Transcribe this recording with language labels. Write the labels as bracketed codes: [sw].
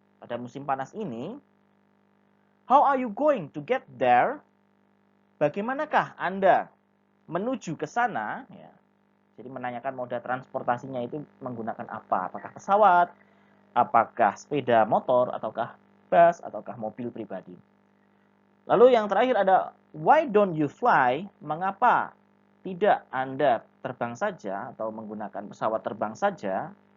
[id] Pada musim panas ini? [en] How are you going to get there? [id] Bagaimanakah Anda menuju ke sana? Ya. Jadi menanyakan moda transportasinya itu menggunakan apa? Apakah pesawat, apakah sepeda motor, ataukah bus, ataukah mobil pribadi. Lalu yang terakhir ada, [en] why don't you fly? [id] Mengapa tidak Anda terbang saja atau menggunakan pesawat terbang saja?